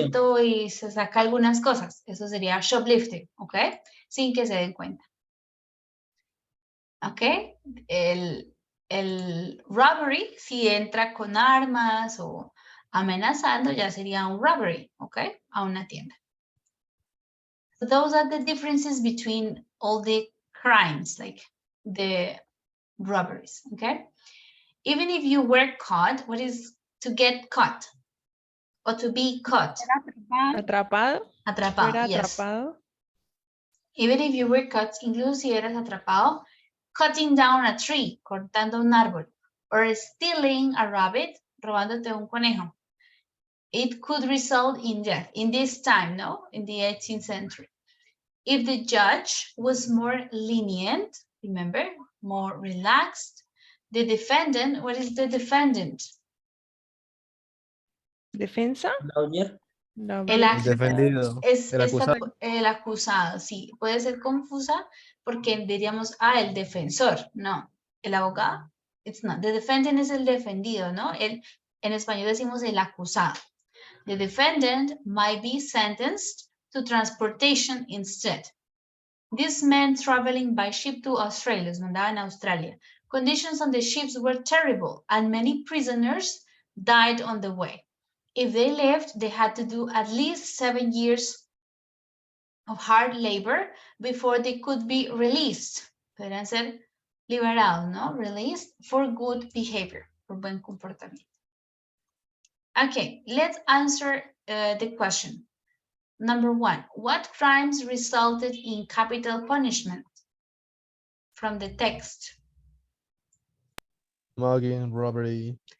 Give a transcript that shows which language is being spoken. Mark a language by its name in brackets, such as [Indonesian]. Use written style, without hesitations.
[Spanish] Éxito y se saca algunas cosas. Eso sería shoplifting, ¿ok? Sin que se den cuenta. ¿Ok? El robbery, si entra con armas o amenazando, ya sería un robbery, ¿ok? A una tienda. [English] So those are the differences between all the crimes, like the robberies, okay? Even if you were caught, what is to get caught? Or to be caught? [Spanish] Atrapado. Atrapado, Fuera [English] yes. [Spanish] atrapado. [English] Even if you were caught, incluso si eras atrapado, cutting down a tree, cortando un árbol, or stealing a rabbit, robándote un conejo. It could result in death in this time, no? In the 18th century. If the judge was more lenient, remember, more relaxed, the defendant, what is the defendant? [Spanish] Defensa. [English] Lawyer. [Spanish] El El defendido, el acusado. el acusado, sí. Puede ser confusa porque diríamos, el defensor. No, el abogado, it's not. The defendant es el defendido, ¿no? En español decimos el acusado. [English] The defendant might be sentenced to transportation instead. This meant traveling by ship to Australia, los mandaban a Australia. Conditions on the ships were terrible and many prisoners died on the way. If they left, they had to do at least 7 years of hard labor before they could be released. [Spanish] Podrían ser liberados, ¿no? [English] Released for good behavior, por buen comportamiento. Okay, let's answer the question. Number 1, what crimes resulted in capital punishment? From the text. Mugging, robbery.